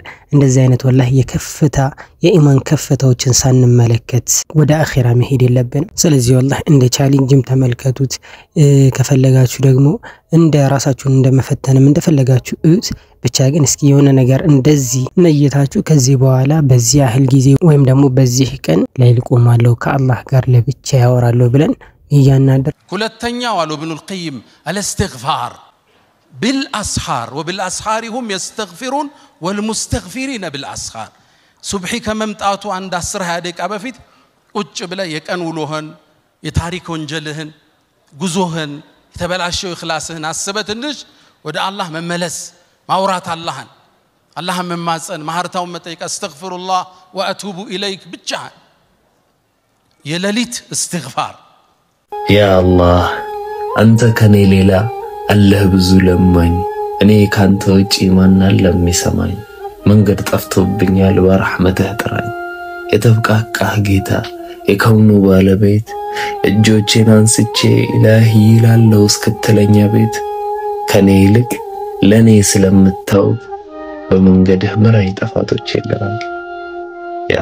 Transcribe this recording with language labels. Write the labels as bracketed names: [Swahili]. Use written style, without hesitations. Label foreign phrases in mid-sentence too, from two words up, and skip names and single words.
[Amharic] እንደዚህ አይነት ወላሂ የከፍታ የኢማን ከፍታዎችን ሳንመለከት ወደ አኺራ መሄድ የለብንም ስለዚህ ወላሂ እንደ ቻሌንጅም ተመልከቱት ከፈለጋችሁ ደግሞ እንደ ራሳችሁን እንደመፈተንም እንደፈለጋችሁ እዩት ብቻ ግን እስኪ የሆነ ነገር እንደዚህ ነይታችሁ ከዚህ በኋላ በዚህ ያህል ጊዜ ወይም ደግሞ በዚህ ቀን ላይ ልቆማለሁ ከአላህ ጋር ለብቻ ያወራለሁ ብለን ይያናደር ሁለተኛው አሉ ኢብኑ القيم [Arabic] الاستغفار بالاسحار وبالاسحار هم يستغفرون والمستغفرين بالاسحار صبحي [Amharic] ከመምጣቱ አንድ 10 ደቂቃ በፊት ቁጭ ብለ የቀን ውሎህን የታሪክ ወንጀልህን ጉዞህን የተበላሸው ኢኽላስህን አስበትንሽ ወደ አላህ መመለስ ማውራት አላህን መማጸን ማህርታውን መጠየቅ [Arabic] استغفر الله وأتوب إليك [Amharic] ብቻ የሌሊት استغفار [Arabic] يا الله [Amharic] አንተ ከኔ ሌላ አላህ ብዙ ለማኝ እኔ ካንተ ውጪ ማን አለ የሚሰማኝ መንገድ ጠፍቶብኛል በረህመትህ ጥራኝ የተብቃቃህ ጌታ የከውኑ ባለቤት እጆቼን አንስቼ ኢላሂ ይላለው እስክትለኛ ቤት ከኔ ይልቅ ለኔ ስለምታው በመንገድህ ምራኝ ጠፋቶች የለራል ያ